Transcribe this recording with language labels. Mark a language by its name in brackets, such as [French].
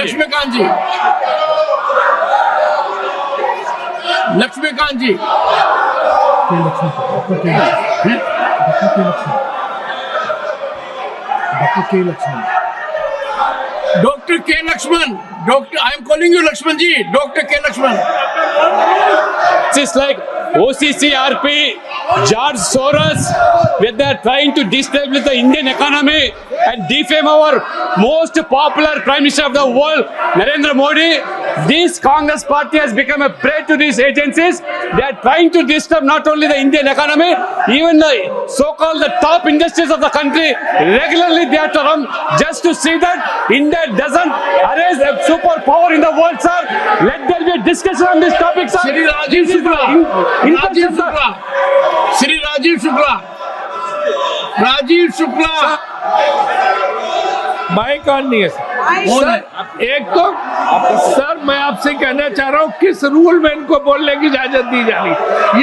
[Hindi] लक्ष्मीकांत जी, लक्ष्मीकांत जी, doctor के Lakshman, doctor [English] I am calling you [Hindi] Lakshman ji, doctor के Lakshman. [English] Just like OCCRP, George Soros, when they are trying to destabilize the Indian economy and defame our most popular Prime Minister of the world, Narendra Modi, this Congress party has become a prey to these agencies. They are trying to disturb not only the Indian economy, even the so-called the top industries of the country. Regularly they have to come just to see that India doesn't arise a superpower in the world, sir. Let there be a discussion on this topic, sir. [Hindi] Shri Rajiv Shukla, Rajiv Shukla, Shri Rajiv Shukla, Rajiv Shukla, mic on नहीं है sir. एक तो sir मैं आपसे कहना चाह रहा हूँ किस रूल में इनको बोलने की इजाजत दी जा रही।